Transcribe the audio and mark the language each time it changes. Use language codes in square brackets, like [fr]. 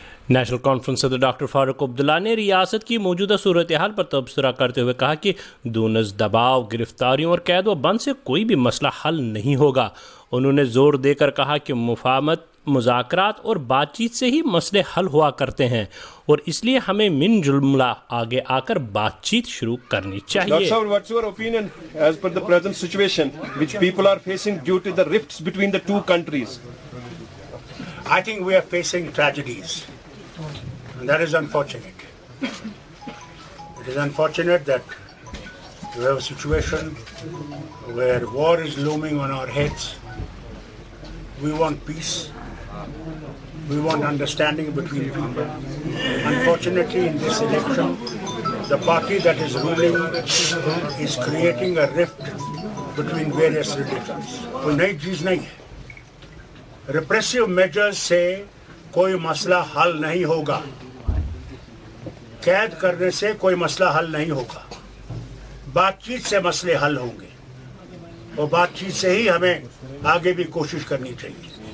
[hi] National conference सदर doctor Farooq Abdullah ने रियासत की मौजूदा सूरत हाल पर तबसरा करते हुए कहा कि दूनस दबाव, गिरफ्तारियों और कैद व बंद से कोई भी मसला हल नहीं होगा। उन्होंने जोर देकर कहा कि मुफाहमत, मुज़ाकरात और बातचीत से ही मसले हल हुआ करते हैं और इसलिए हमें मिन जुमला आगे आकर बातचीत शुरू करनी चाहिए। [en] Dr. Sir, what's your opinion as per the present situation which people are facing due to the rifts between the two countries? I think we are facing tragedies, and that is unfortunate. It is unfortunate that we have a situation where war is looming on our heads. We want peace. We want understanding between people. Unfortunately, in this election, the party that is ruling is creating a rift between various religions. [hi] कोई नई चीज नहीं है। [en] Repressive measures [hi] से कोई मसला हल नहीं होगा। कैद करने से कोई मसला हल नहीं होगा। बातचीत से मसले हल होंगे और बातचीत से ही हमें आगे भी कोशिश करनी चाहिए।